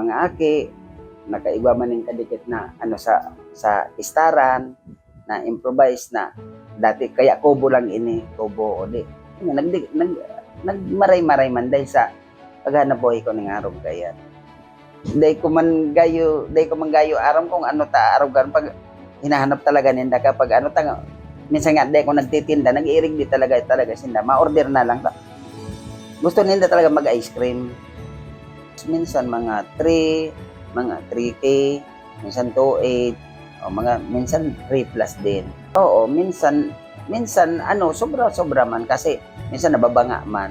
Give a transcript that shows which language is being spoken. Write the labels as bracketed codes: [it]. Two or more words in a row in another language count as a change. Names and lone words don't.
[bik] mga aki nakaigwa man ning kadikit na sa istaran na improvise na dati kaya kubo lang ini kubo odi nagmaray-maray man dahil sa paghanap buhay ko ning araw kaya dahil ko man gayo aram kung ano ta araw gan pag hinahanap talaga ninda kapag minsan nga dahil ko nagtitinda nag-iirig di talaga sinda ma-order na lang ta. [tl] Gusto nila talaga mag-ice cream. Minsan mga 3K, minsan 2.8, minsan 3 plus din. [bik] Oo, minsan sobra man kasi minsan nababanga man.